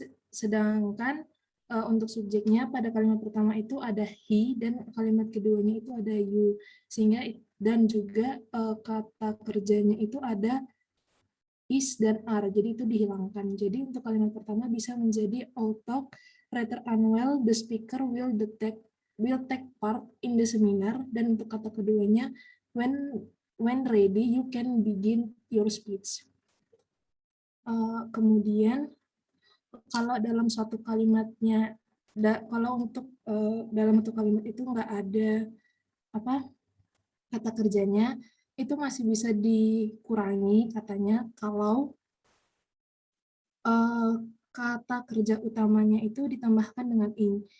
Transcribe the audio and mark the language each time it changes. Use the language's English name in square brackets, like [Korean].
[Indonesian] Sedangkan untuk subjeknya pada kalimat pertama itu ada he dan kalimat keduanya itu ada you, sehingga dan juga kata kerjanya itu ada is dan are, jadi itu dihilangkan. Jadi untuk kalimat pertama bisa menjadi [English] all talk rather unwell, the speaker will take part in the seminar, [Indonesian] dan untuk kata keduanya [English] when when ready, you can begin your speech. [Indonesian] Kemudian, kalau dalam suatu kalimatnya, kalau untuk dalam satu kalimat itu nggak ada kata kerjanya, itu masih bisa dikurangi katanya kalau kata kerja utamanya itu ditambahkan dengan ing.